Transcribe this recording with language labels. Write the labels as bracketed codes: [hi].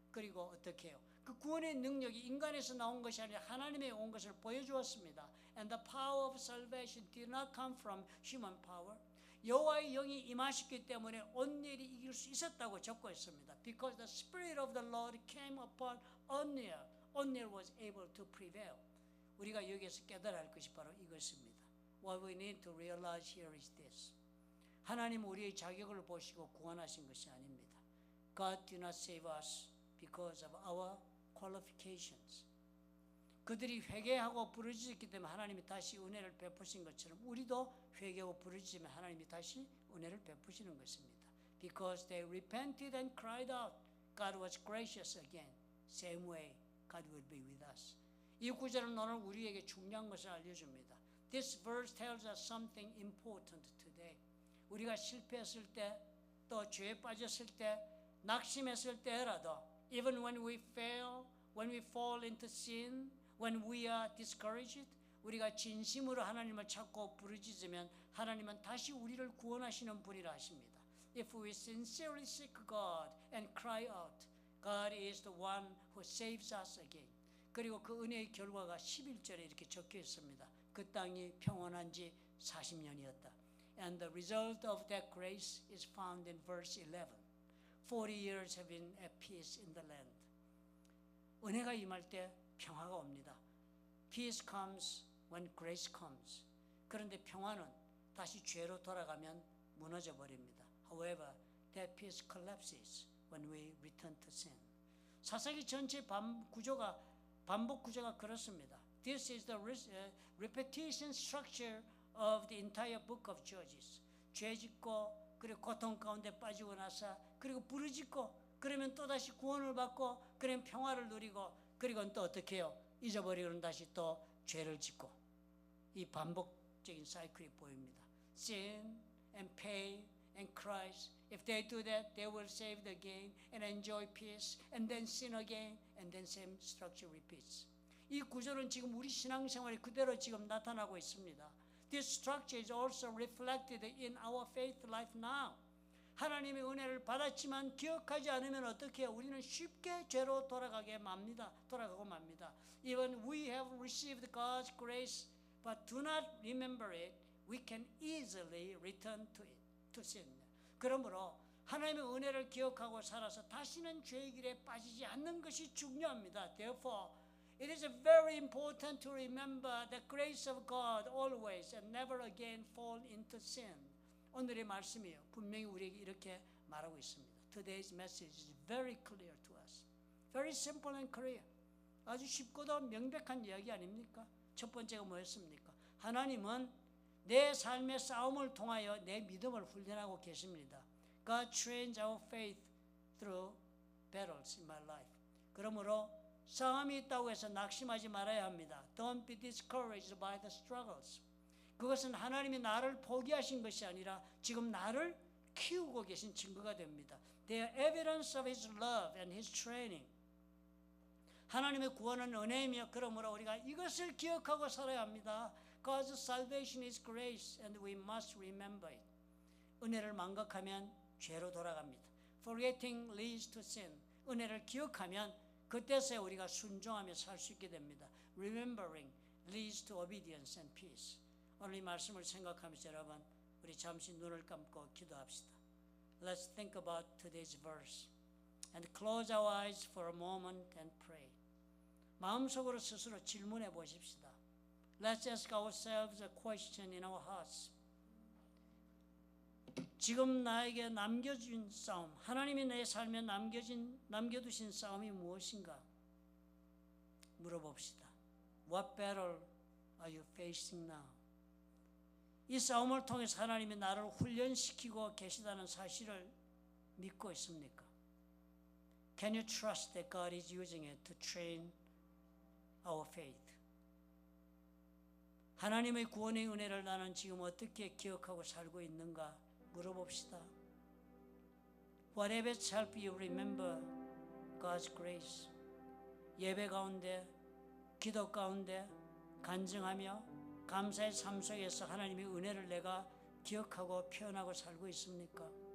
[ko] 그리고 어떻게 해요? 그 구원의 능력이 인간에서 나온 것이 아니라 하나님의 온 것을 보여주었습니다. [en] And the power of salvation did not come from human power. [ko] 여호와의 영이 임하셨기 때문에 온니엘이 이길 수 있었다고 적고 있습니다. [en] Because the Spirit of the Lord came upon Othniel, Othniel was able to prevail. [ko] 우리가 여기에서 깨달아야 할 것이 바로 이것입니다. [en] What we need to realize here is this. [ko] 하나님은 우리의 자격을 보시고 구원하신 것이 아닙니다. [en] God did not save us because of our qualifications. [ko] 그들이 회개하고 부르짖었기 때문에 하나님이 다시 은혜를 베푸신 것처럼 우리도 회개하고 부르짖으면 하나님이 다시 은혜를 베푸시는 것입니다. [en] Because they repented and cried out, God was gracious again. Same way, God will be with us. [ko] 이 구절은 오늘 우리에게 중요한 것을 알려줍니다. [en] This verse tells us something important today. [ko] 우리가 실패했을 때, 또 죄에 빠졌을 때, 낙심했을 때라도, [en] even when we fail, when we fall into sin, when we are discouraged, [ko] 우리가 진심으로 하나님을 찾고 부르짖으면 하나님은 다시 우리를 구원하시는 분이라 하십니다. [en] If we sincerely seek God and cry out, God is the one who saves us again. [ko] 그리고 그 은혜의 결과가 11절에 이렇게 적혀 있습니다. 그 땅이 평온한 지 40년이었다. [en] And the result of that grace is found in verse 11. 40 years have been at peace in the land. [ko] 은혜가 임할 때 평화가 옵니다. [en] Peace comes when grace comes. [ko] 그런데 평화는 다시 죄로 돌아가면 무너져 버립니다. [en] However, that peace collapses when we return to sin. [ko] 사사기 전체 반복 구조가 그렇습니다. [en] This is the repetition structure of the entire book of Judges. [ko] 죄 짓고 그리고 고통 가운데 빠지고 나서 그리고 부르짖고 그러면 또다시 구원을 받고 그러면 평화를 누리고 그리고 또 어떻게 해요? 잊어버리고는 다시 또 죄를 짓고 이 반복적인 사이클이 보입니다. [en] Sin and pain and Christ. If they do that, they will save again and enjoy peace and then sin again and then same structure repeats. [ko] 이 구조는 지금 우리 신앙생활에 그대로 지금 나타나고 있습니다. [en] This structure is also reflected in our faith life now. [ko] 하나님의 은혜를 받았지만 기억하지 않으면 어떻게 해요? 우리는 쉽게 죄로 돌아가고 맙니다. [en] Even we have received God's grace, but do not remember it, we can easily return to sin. [ko] 그러므로 하나님의 은혜를 기억하고 살아서 다시는 죄의 길에 빠지지 않는 것이 중요합니다. [en] Therefore, it is very important to remember the grace of God always and never again fall into sin. [ko] 오늘의 말씀이요. 분명히 우리에게 이렇게 말하고 있습니다. [en] Today's message is very clear to us. Very simple and clear. [ko] 아주 쉽고도 명백한 이야기 아닙니까? 첫 번째가 뭐였습니까? 하나님은 내 삶의 싸움을 통하여 내 믿음을 훈련하고 계십니다. [en] God trains our faith through battles in my life. [ko] 그러므로 싸움이 있다고 해서 낙심하지 말아야 합니다. [en] Don't be discouraged by the struggles. [ko] 그것은 하나님이 나를 포기하신 것이 아니라 지금 나를 키우고 계신 증거가 됩니다. [en] They are evidence of His love and His training. [ko] 하나님의 구원은 은혜이며 그러므로 우리가 이것을 기억하고 살아야 합니다. [en] God's salvation is grace and we must remember it. [ko] 은혜를 망각하면 죄로 돌아갑니다. [en] Forgetting leads to sin. [ko] 은혜를 기억하면 그때서야 우리가 순종하며 살 수 있게 됩니다. [en] Remembering leads to obedience and peace. [ko] 오늘 이 말씀을 생각하면서 여러분 우리 잠시 눈을 감고 기도합시다. [en] Let's think about today's verse and close our eyes for a moment and pray. [ko] 마음속으로 스스로 질문해 보십시다. [en] Let's ask ourselves a question in our hearts. [ko] 지금 나에게 남겨준 싸움, 하나님이 내 삶에 남겨두신 싸움이 무엇인가? 물어봅시다. [en] What battle are you facing now? [ko] 이 싸움을 통해서 하나님이 나를 훈련시키고 계시다는 사실을 믿고 있습니까? [en] Can you trust that God is using it to train our faith? [ko] 하나님의 구원의 은혜를 나는 지금 어떻게 기억하고 살고 있는가 물어봅시다. [en] What habits help you remember God's grace? [ko] 예배 가운데, 기도 가운데 간증하며 감사의 삶 속에서 하나님의 은혜를 내가 기억하고 표현하고 살고 있습니까?